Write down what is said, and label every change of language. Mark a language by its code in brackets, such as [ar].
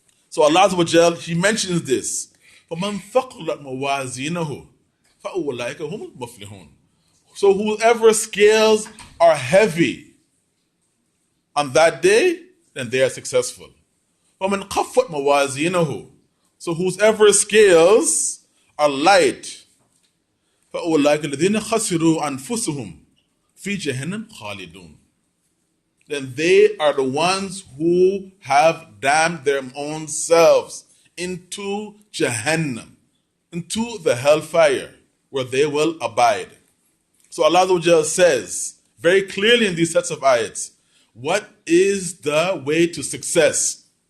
[en] So Allah Azza wa Jal, He mentions this. [ar] فَمَنْ ثَقُلَتْ مَوَازِينَهُ فَأُولَٰئِكَ هُمُ الْمُفْلِحُونَ. [en] So whoever scales are heavy on that day, then they are successful. [ar] وَمَنْ خَفَّتْ مَوَازِينَهُ. [en] So whoever scales are light, [ar] فَأُولَٰئِكَ الَّذِينَ خَسِرُوا أَنفُسَهُمْ فِي جَهَنَّمَ خَالِدُونَ. [en] Then they are the ones who have damned their own selves into Jahannam, into the hellfire, where they will abide. So Allah Azza wa Jalla says very clearly in these sets of ayats, what is the way to success?